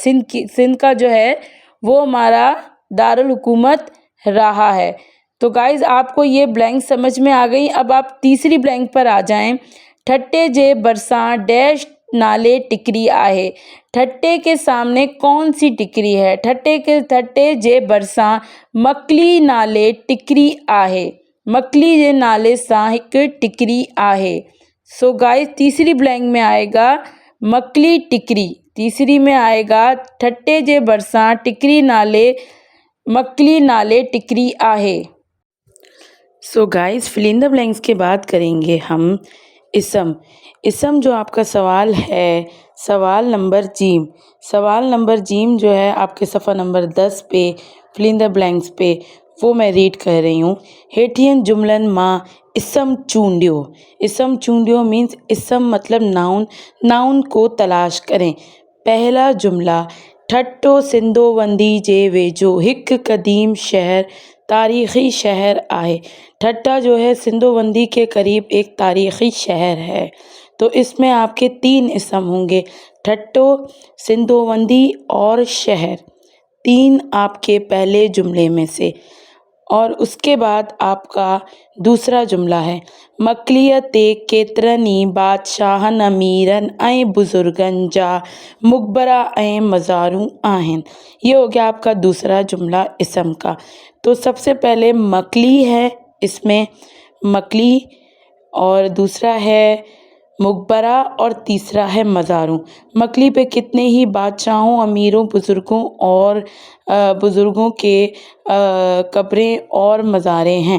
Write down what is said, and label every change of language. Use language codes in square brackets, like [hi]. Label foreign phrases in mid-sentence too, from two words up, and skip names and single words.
[ur] سندھ کا جو ہے وہ ہمارا دارالحکومت رہا ہے. تو گائز آپ کو یہ بلینک سمجھ میں آ گئی۔ اب آپ تیسری بلینک پر آ جائیں. [sd] ठट्टे जे बरसां डैश नाले टिकरी आहे। [ur] ٹھٹے کے سامنے کون سی ٹکری ہے. [sd] ठट्टे जे बरसां मकली नाले टिकरी आहे। मकली जे नाले सां हिक टिकरी आहे। [ur] سو گائز تیسری بلینک میں آئے گا مکلی ٹکری. [sd] तीसरी में आएगा ठट्टे जे बरसां टिकरी नाले मकली नाले टिकरी आहे। [ur] سو گائز [en] fill in the blanks [ur] کے بعد کریں گے ہم اسم. اسم جو آپ کا سوال ہے، سوال نمبر جیم. سوال نمبر جیم جو ہے آپ کے صفحہ نمبر 10 پے [en] fill in the blanks [ur] پے، وہ میں ریڈ کر رہی ہوں. [sd] हेठियन जुमलन मां इसम चूंडियो। इसम चूंडियो [ur] مینز اسم مطلب ناؤن، ناؤن کو تلاش کریں. پہلا جملہ, [sd] ठट्टो सिंधोवंदी जे वेझो हिक कदीम शहर तारीख़ी शहर आहे। [ur] ٹھٹہ جو ہے سندھو وندی کے قریب ایک تاریخی شہر ہے. تو اس میں آپ کے 3 اسم ہوں گے، ٹھٹو، سندھو وندی اور شہر، 3 آپ کے پہلے جملے میں سے. اور اس کے بعد آپ کا دوسرا جملہ ہے, [sd] मकलीअ ते केतिरनि बादशाहनि अमीरनि ऐं बुज़ुर्गनि जा मुक़बरा ऐं मज़ारूं आहिनि। [ur] یہ ہو گیا آپ کا دوسرا جملہ اسم کا۔ تو سب سے پہلے مکلی ہے، اس میں مکلی، اور دوسرا ہے مقبرہ، اور تیسرا ہے مزاروں. مکلی پے کتنے ہی بادشاہوں، امیروں، بزرگوں اور بزرگوں کے قبریں اور مزاریں ہیں.